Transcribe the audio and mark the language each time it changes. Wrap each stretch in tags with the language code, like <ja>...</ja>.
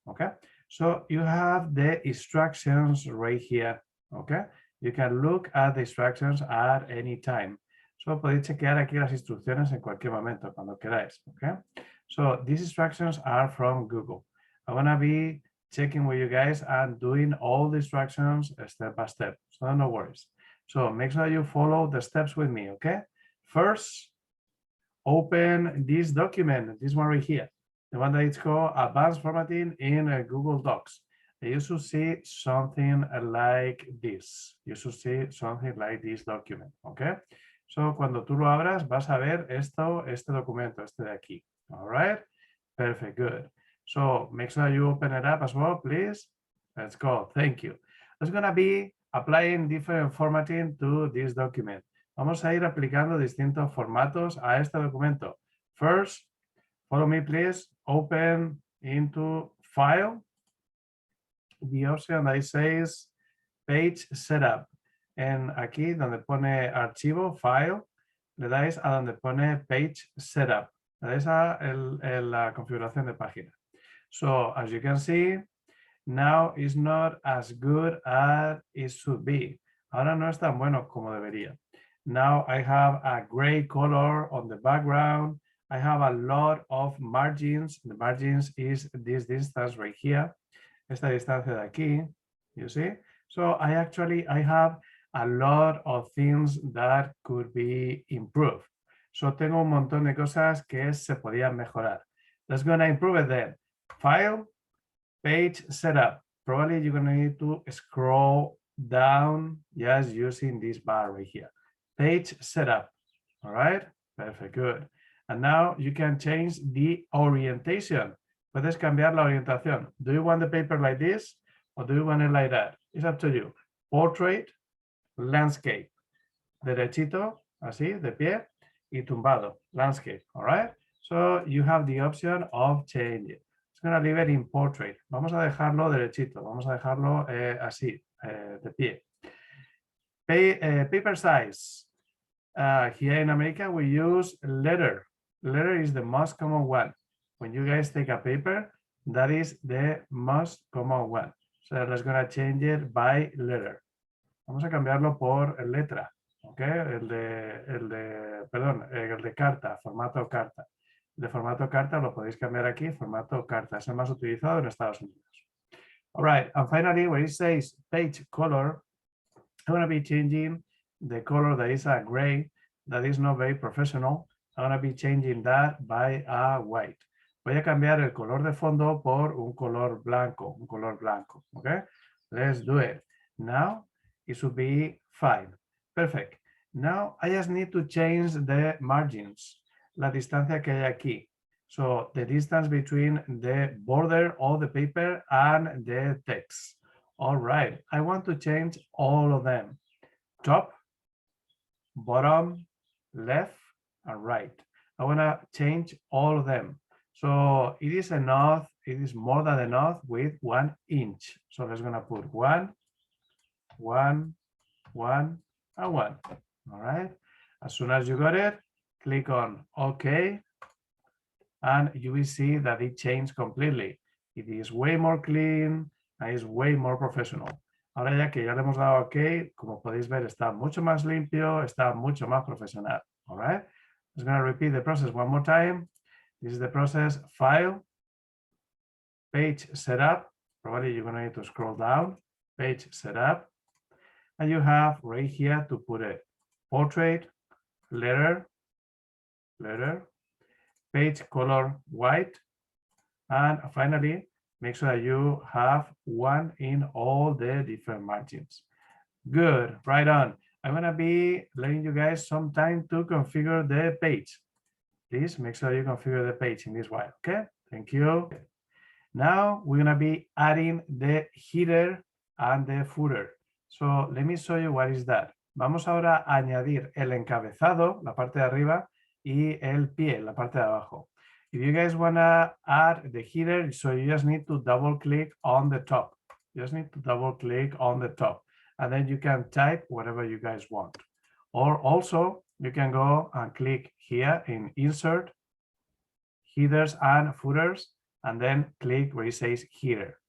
<en>Okay, so you have the instructions right here. Okay, you can look at the instructions at any time.</en> <es>So podéis chequear aquí las instrucciones en cualquier momento, cuando queráis.</es> <en>Okay, so these instructions are from Google. I'm gonna be checking with you guys and doing all the instructions step by step. So no worries. So make sure you follow the steps with me. Okay, first, open this document, this one right here, the one that is called Advanced Formatting in Google Docs. You should see something like this. You should see something like this document, okay?</en> <es>So cuando tú lo abras, vas a ver esto, este documento, este de aquí.</es> <en>All right? Perfect, good. So make sure you open it up as well, please. Let's go. Thank you. It's going to be applying different formatting to this document.</en> <es>Vamos a ir aplicando distintos formatos a este documento.</es> <en>First, follow me, please. Open into File, the option that says Page Setup.</en> <es>En aquí donde pone Archivo, File, le dais a donde pone Page Setup. Le dais a la configuración de página.</es> <en>So, as you can see, now it's not as good as it should be.</en> <es>Ahora no es tan bueno como debería.</es> <en>Now I have a gray color on the background. I have a lot of margins. The margins is this distance right here.</en> <es>Esta distancia de aquí,</es> <en>you see? So I have a lot of things that could be improved.</en> <es>So tengo un montón de cosas que se podían mejorar.</es> <en>Let's gonna improve it then. File, page setup. Probably you're gonna need to scroll down just using this bar right here. Page setup. All right, perfect, good. And now you can change the orientation.</en> <es>Puedes cambiar la orientación.</es> <en>Do you want the paper like this or do you want it like that? It's up to you. Portrait, landscape.</en> <es>Derechito, así, de pie, y tumbado,</es> <en>landscape, all right? So you have the option of change it. It's going to leave it in portrait.</en> <es>Vamos a dejarlo derechito, vamos a dejarlo así, de pie.</es> <en>Paper size. Here in America, we use letter. Letter is the most common one. When you guys take a paper, that is the most common one. So let's gonna change it by letter.</en> <es>Vamos a cambiarlo por letra, ¿ok? El de carta, formato carta. De formato carta lo podéis cambiar aquí, formato carta. Es el más utilizado en Estados Unidos.</es> <en>All right, and finally, when it says page color, I'm gonna be changing the color that is a gray, that is not very professional. I'm gonna be changing that by a white.</en> <es>Voy a cambiar el color de fondo por un color blanco, okay?</es> <en>Let's do it. Now, it should be fine. Perfect. Now, I just need to change the margins,</en> <es>la distancia que hay aquí.</es> <en>So, the distance between the border of the paper and the text. All right, I want to change all of them. Top, bottom, left, and right. I want to change all of them. So it is enough, it is more than enough with 1 inch. So let's gonna put 1, 1, 1, and 1. All right. As soon as you got it, click on OK. And you will see that it changed completely. It is way more clean and is way more professional.</en> <es>Ahora ya que ya le hemos dado OK, como podéis ver, está mucho más limpio, está mucho más profesional.</es> <en>All right. I'm gonna repeat the process one more time. This is the process: file, page setup. Probably you're gonna need to scroll down, page setup. And you have right here to put a portrait, letter, page color white. And finally, make sure that you have 1 in all the different margins. Good, right on. I'm gonna be letting you guys some time to configure the page. Please make sure you configure the page in this way, okay? Thank you. Now we're gonna be adding the header and the footer. So let me show you what is that.</en> <es>Vamos ahora a añadir el encabezado, la parte de arriba, y el pie, la parte de abajo.</es> <en>If you guys want to add the header, so you just need to double click on the top. You just need to double click on the top, and then you can type whatever you guys want. Or also you can go and click here in insert, headers and footers, and then click where it says header.</en>